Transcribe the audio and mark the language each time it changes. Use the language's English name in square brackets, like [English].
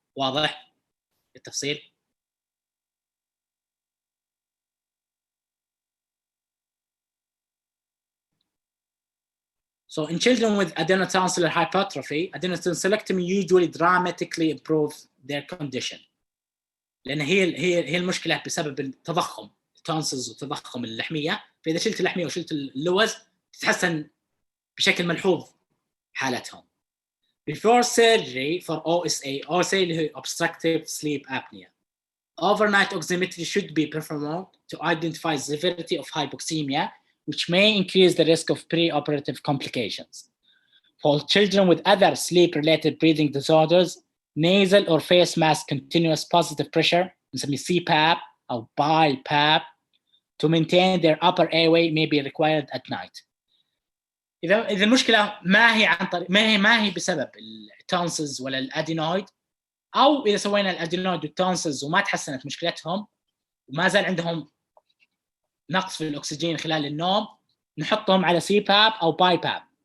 [English] واضح التفصيل؟ So in children with adenotonsillar hypertrophy, adenotonsillectomy usually dramatically improves their condition. [Arabic] لأن هي المشكلة بسبب التضخم، التونسلز وتضخم اللحمية، فإذا شلت اللحمية وشلت اللوز تتحسن بشكل ملحوظ حالتهم. [English] Before surgery for OSA اللي هي obstructive sleep apnea, overnight oximetry should be performed to identify severity of hypoxemia, which may increase the risk of preoperative complications. For children with other sleep-related breathing disorders, nasal or face mask continuous positive pressure, نسميه CPAP أو BiPAP, to maintain their upper airway may be required at night. [Arabic] إذا المشكلة ما هي عن طريق ما هي بسبب التونسلز ولا الأدينويد، أو إذا سوينا الأدينويد والتونسلز وما تحسنت مشكلتهم وما زال عندهم نقص في الأكسجين خلال النوم، نحطهم على CPAP أو BiPAP.